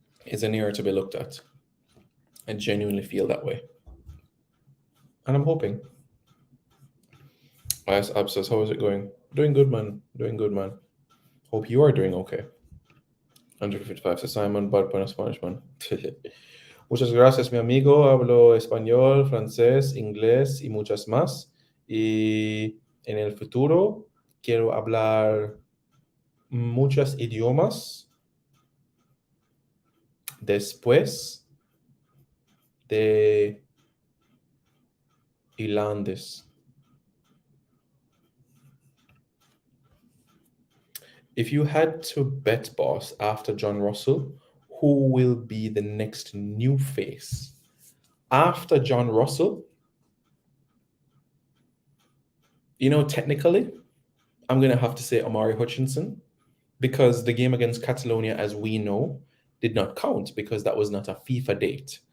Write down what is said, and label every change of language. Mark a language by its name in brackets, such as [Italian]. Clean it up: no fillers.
[English] is an era to be looked at. I genuinely feel that way. And I'm hoping. I asked Abscess, how is it going? Doing good, man. Doing good, man. Hope you are doing okay. 155 says Simon, but buenas Spanish, man. [Spanish] Muchas gracias, mi amigo. Hablo español, francés, inglés y muchas más. Y en el futuro quiero hablar muchos idiomas después de irlandés. [English] If you had to bet, boss, after John Russell, who will be the next new face? After John Russell, technically, I'm going to have to say Omari Hutchinson, because the game against Catalonia, as we know, did not count because that was not a FIFA date.